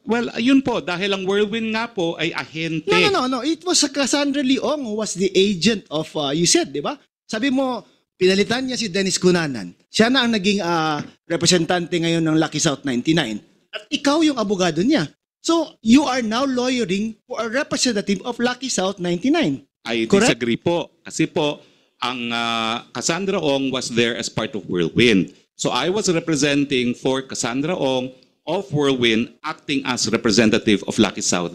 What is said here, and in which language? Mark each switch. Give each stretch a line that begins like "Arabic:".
Filipino: Well, ayun po, dahil ang Whirlwind nga po ay ahente.
English: No. It was Cassandra Leong who was the agent of, you said,
Filipino: di ba? Sabi mo, pinalitan niya si Dennis Cunanan. Siya na ang naging representante ngayon ng Lucky South 99. At ikaw yung abogado niya.
English: So, you are now lawyering for a representative of Lucky South 99. I Correct? disagree po.
Filipino: Kasi po, ang
English: Cassandra Ong was there as part of Whirlwind. So I was representing for Cassandra Ong of Whirlwind acting as representative of Lucky South.